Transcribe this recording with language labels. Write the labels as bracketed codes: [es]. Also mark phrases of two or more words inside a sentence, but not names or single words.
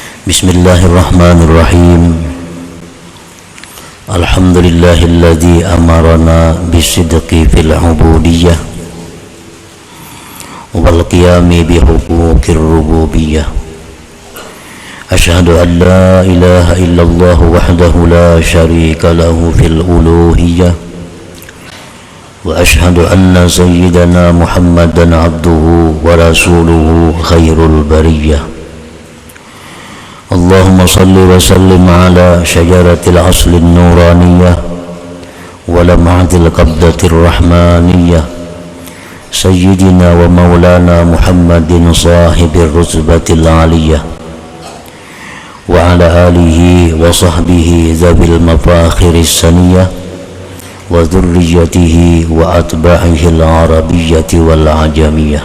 [ar] بسم الله الرحمن الرحيم الحمد لله الذي أمرنا بالصدق في العبودية والقيام بحقوق الربوبية. أشهد أن لا إله إلا الله وحده لا شريك له في الألوهية وأشهد أن سيدنا محمدا عبده ورسوله خير البرية. اللهم صل وسلم على شجرة الأصل النورانية ولمعة القبضة الرحمانية سيدنا ومولانا محمد صاحب الرتبة العلية وعلى آله وصحبه ذوي المفاخر السنية وذريته وأتباعه العربية والعجمية.